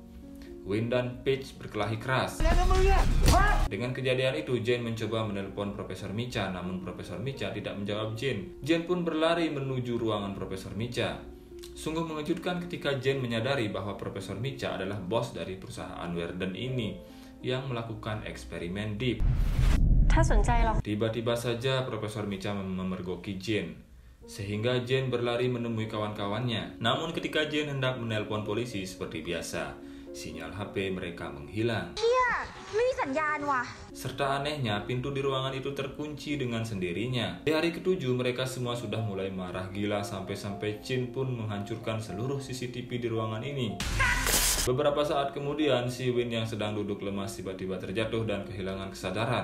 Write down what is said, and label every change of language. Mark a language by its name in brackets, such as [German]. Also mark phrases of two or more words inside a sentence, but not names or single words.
[Indonesian] Win dan Paige berkelahi keras. Dengan kejadian itu, Jane mencoba menelpon Profesor Micha, namun Profesor Micha tidak menjawab Jane. Jane pun berlari menuju ruangan Profesor Micha. Sungguh mengejutkan ketika Jane menyadari bahwa Profesor Micha adalah bos dari perusahaan Werden ini yang melakukan eksperimen Deep. [Thai] ถ้าสนใจเรา [Indonesian] Tiba-tiba saja Profesor Micha memergoki Jane, sehingga Jane berlari menemui kawan-kawannya. Namun ketika Jane hendak menelpon polisi seperti biasa, sinyal HP mereka menghilang. [Thai] ไม่มีสัญญาณว่ะ [Indonesian] Serta anehnya, pintu di ruangan itu terkunci dengan sendirinya. Di hari ke-7, mereka semua sudah mulai marah gila sampai-sampai Chin pun menghancurkan seluruh CCTV di ruangan ini. Beberapa saat kemudian, si Win yang sedang duduk lemas tiba-tiba terjatuh dan kehilangan kesadaran.